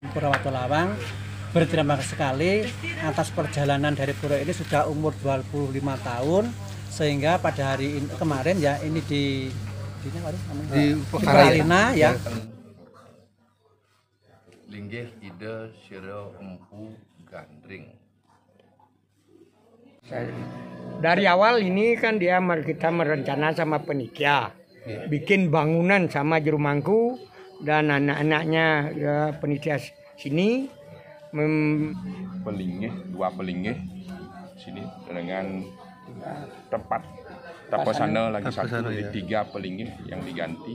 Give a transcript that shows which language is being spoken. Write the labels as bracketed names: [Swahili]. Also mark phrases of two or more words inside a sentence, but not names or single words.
[Indonesian] Pura Watu Lawang berterima kasih sekali atas perjalanan dari pura ini sudah umur 25 tahun sehingga pada hari ini, kemarin ya ini di Peralina ya. [Balinese] Linggih ide sira empu gandring. [Indonesian] Dari awal ini kan kita merencana sama penitia bikin bangunan sama Jerumangku dan anak-anaknya ya, penitia sini Dua pelingih sini dengan tempat tapasana lagi satu di 3 pelingih yang diganti.